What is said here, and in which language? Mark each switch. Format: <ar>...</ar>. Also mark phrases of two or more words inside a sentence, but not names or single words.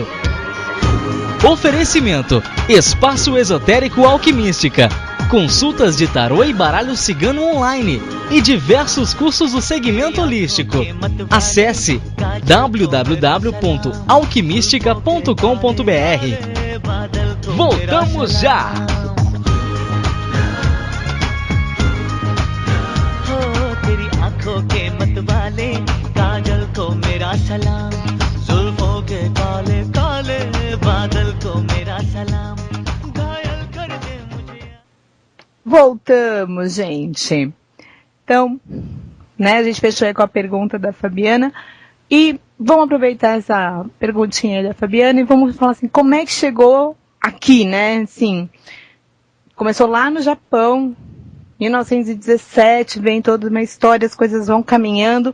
<pt>Oferecimento, Espaço Esotérico Alquimística, consultas de tarô e baralho cigano online e diversos cursos do segmento holístico. Acesse www.alquimistica.com.br. Voltamos já!</pt> <hi>के मतवाले काजल को मेरा सलाम जुल्फों के काले काले बादल को मेरा सलाम घायल कर दे मुझे.</hi> <pt>Voltamos, gente. Então, né, a gente fechou aí com a pergunta da Fabiana e vamos aproveitar essa perguntinha da Fabiana e vamos falar assim, como é que chegou aqui, né? Assim, começou lá no Japão, 1917, vem toda uma história, as coisas vão caminhando.</pt>